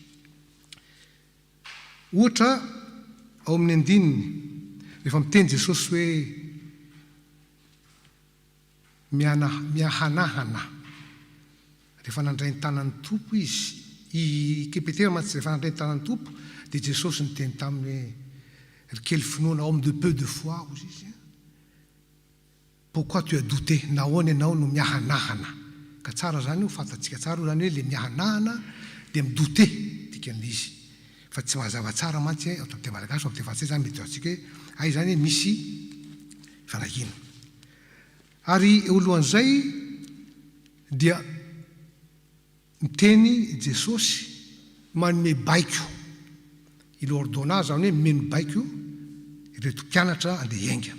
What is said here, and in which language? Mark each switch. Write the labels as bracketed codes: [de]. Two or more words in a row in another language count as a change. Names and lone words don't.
[mg] Ohatra ao amin'ny 9 rehefa miteny Jesosy hoe miahanahana rehefa nandray ny tanan'ny tompo izy, i Petera mantsy rehefa nandray ny tanan'ny tompo dia Jesosy niteny taminy hoe kely finoana [fr] homme de peu de foi [mg] ozy izy. [fr] Pourquoi tu as douté? [mg] Nahoana ianao no miahanahana? Ka tsara zany ho fantatsika tsara zany hoe le miahanahana dia midouté dikan'izy. Fa tsy mazava tsara mantsy ao amin'ny malagasy amin'ny frantsay zany mety atsika hoe ay zany misy fanahina. Ary eo alohan'izay dia miteny Jesosy manome baiko, [fr] il ordonna [mg] zany hoe mimeno baiko ireto mpianatra andeha hiainga.